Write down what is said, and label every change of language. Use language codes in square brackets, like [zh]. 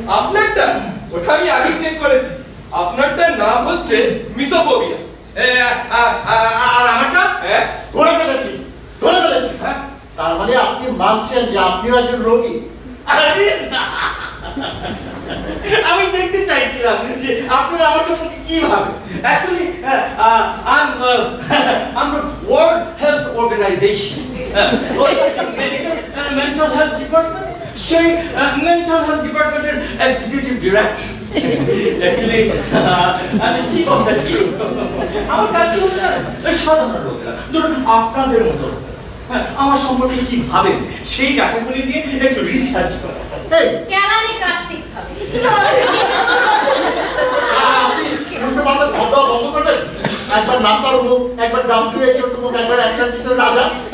[bn] আপনারটা ওটা আমি আগে চেক করেছি। আপনারটার নাম হচ্ছে মিসোফোবিয়া। আর আমারটা? হ্যাঁ, ধরে ফেলেছি। হ্যাঁ, তার মানে আপনি মানছেন যে আপনিও একজন রোগী? আরে না, আমি দেখতে চাইছিলাম যে আপনারা আমার সম্পর্কে কি ভাবেন। [en] Actually, I'm from World Health Organization. Medical and Mental Health Department. সেই Mental Health Department এর Executive Director. Actually, I'm the chief of that group. [bn] আমার কাজ কি হচ্ছে? সাধারণ লোকেরা, ধরুন আপনাদের মতো আমার সম্পর্কে কি ভাবেন সেই ডাটাগুলি দিয়ে একটু রিসার্চ করা। এই কেলানি কার্তিক ভাবে। আপনি শুনতে পারবেন বন্ধ করবেন? একবার নাসার মুখ, একবার WHO মুখ, একবার অ্যাটলান্টিসের রাজা।